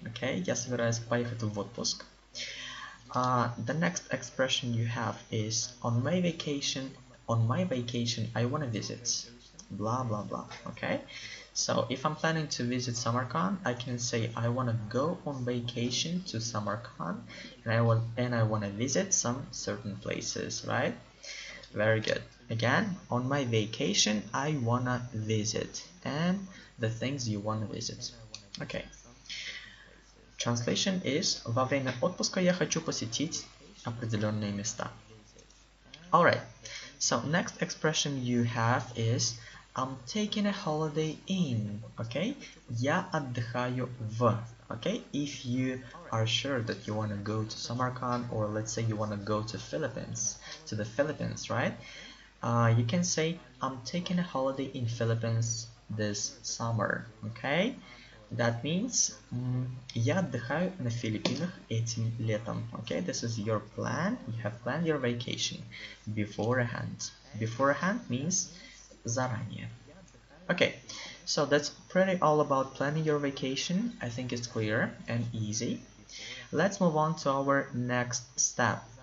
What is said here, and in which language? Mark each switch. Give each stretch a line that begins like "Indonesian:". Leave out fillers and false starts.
Russian: Okay, я собираюсь поехать в отпуск.
English: The next expression you have is on my vacation I wanna visit. Blah blah blah. Okay, so if I'm planning to visit Samarkand, I can say I wanna go on vacation to Samarkand, and I wanna visit some certain places, right? Very good. Again, on my vacation I wanna visit, and the things you wanna visit. Okay. Translation is
Russian: во время отпуска я хочу посетить определенные места.
English: Alright. So next expression you have is I'm taking a holiday in.
Russian: Okay? Я отдыхаю в. Okay?
English: If you are sure that you want to go to Samarkand, or let's say you want to go to the Philippines, right? You can say I'm taking a holiday in Philippines this summer. Okay? That means
Russian: я отдыхаю на Филиппинах этим летом.
English: Okay? This is your plan. You have planned your vacation beforehand. Beforehand means заранее. Okay, so that's pretty all about planning your vacation. I think it's clear and easy. Let's move on to our next step.